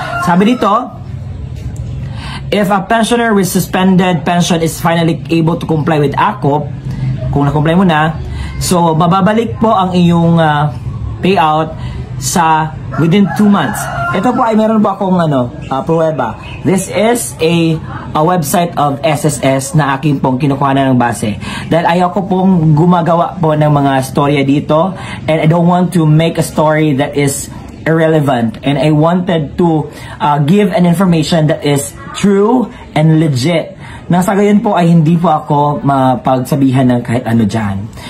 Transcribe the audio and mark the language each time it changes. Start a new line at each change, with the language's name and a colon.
Filipino: Sabi dito,
English: if a pensioner with suspended pension is finally able to comply with AKOP,
Filipino: kung na-comply mo na,
English: so
Filipino: mababalik po ang iyong
English: payout sa within 2 months.
Filipino: Ito po ay meron po akong pruweba.
English: This is a website
Filipino: of SSS na akin pong kinukuha na ng base. Dahil ayaw ko pong gumagawa po ng mga storya dito,
English: and I don't want to make a story that is irrelevant, and I wanted to give an information that is true and legit.
Filipino: Nang sa gayon po ay hindi po ako mapagsabihan ng kahit ano dyan.